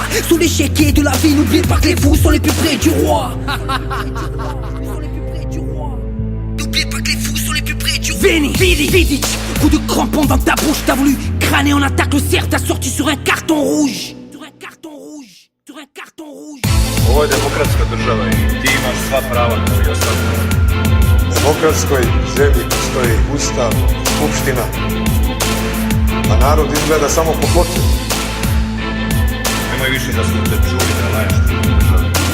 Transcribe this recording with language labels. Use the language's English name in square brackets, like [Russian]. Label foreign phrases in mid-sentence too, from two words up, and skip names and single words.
[French] Sous l'échiquier de la vie, n'oublie pas que les fous sont les plus près du roi. N'oublie pas que les fous sont les plus près du roi. Veni, Vidic, coup de crampon dans ta bouche. T'as voulu crâner en attaque, le cerf t'a sorti sur un carton rouge. Sur un carton rouge, sur un carton rouge. [Serbian] Ovo je demokratska država i ti imaš sva prava kao i ostali. U demokratskoj zemlji postoji ustav, skupština, a narod izgleda samo po ploču. Nemoj više da su te čuli da laješ državu.